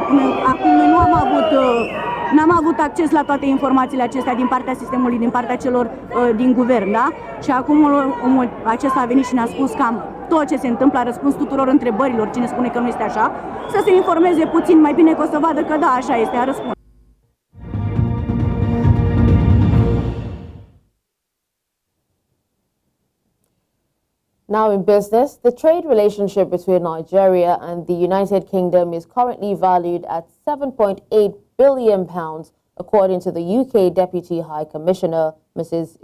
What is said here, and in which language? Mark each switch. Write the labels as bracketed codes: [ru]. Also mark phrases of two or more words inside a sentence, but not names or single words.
[ro] Până acum noi n-am avut acces la toate informațiile acestea din partea sistemului, din partea celor din guvern, da? Și acum omul acesta a venit și ne-a spus cam tot ce se întâmplă, a răspuns tuturor întrebărilor, cine spune că nu este așa, să se informeze puțin, mai bine că o să vadă că da, așa este, a răspuns. [en] Now in business, the trade relationship between Nigeria and the United Kingdom is currently valued at £7.8 billion, according to the UK Deputy High Commissioner, Mrs.